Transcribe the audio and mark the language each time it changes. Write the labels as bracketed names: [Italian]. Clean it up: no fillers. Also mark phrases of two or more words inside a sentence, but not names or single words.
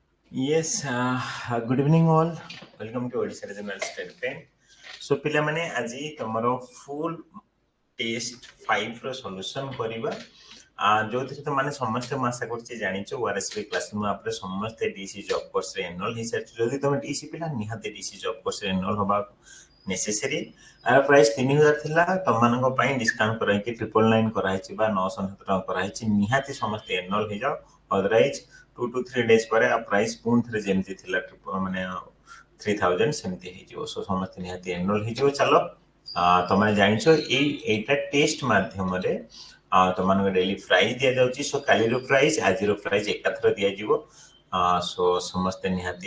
[English] Yes, good evening all. Welcome to Odisha Regional State Bank. [Odia] So ପିଲାମାନେ ଆଜି ତମର [English] full test [Odia] 5 ର solution କରିବା ଯୋଉଥିରେ ତମାନେ ସମସ୍ତେ ମୁଁ ଆଶା କରୁଛି ଜାଣିଛ ORSB [English] classroom app [Odia] ସମସ୍ତେ DC [English] job course [Odia] ଏନରୋଲ ହେଇସାରିଛ ଯଦି ତମେ DC ପିଲା ନିହାତି DC [English] job course [Odia] ଏନରୋଲ ହବା ନେସେସରି ଆର ପ୍ରାଇସ୍ 3000 ଥିଲା ତମମାନଙ୍କ ପାଇଁ ଡିସକାଉଣ୍ଟ କରାଇକି 999 କରାହେଇଛି ବା 997 ଟଙ୍କା କରାହେଇଛି ନିହାତି ସମସ୍ତେ ଏନରୋଲ ହେଇଯାଅ ଅଦରୱାଇଜ 2 [English] to 3 days [Odia] ପରେ ଆ ପ୍ରାଇସ୍ ପୁଣି ଥରେ ଯେମିତି ଥିଲା ମାନେ 3000 ସେମିତି ହେଇଯିବ ସो ସମସ୍ତେ ନିହାତି ଏନରୋଲ ହେଇଯିବ ଚାଲ ତମେ ଜାଣିଛ এইটা ଟେଷ୍ଟ ମାଧ୍ୟମରେ ତମମାନଙ୍କୁ [English] daily prize [Odia] ଦିଆଯାଉଛି ସୋ କାଲିର ପ୍ରାଇଜ ଆଜିର ପ୍ରାଇଜ ଏକାଥର ଦିଆଯିବ ସୋ ସମସ୍ତେ ନିହାତି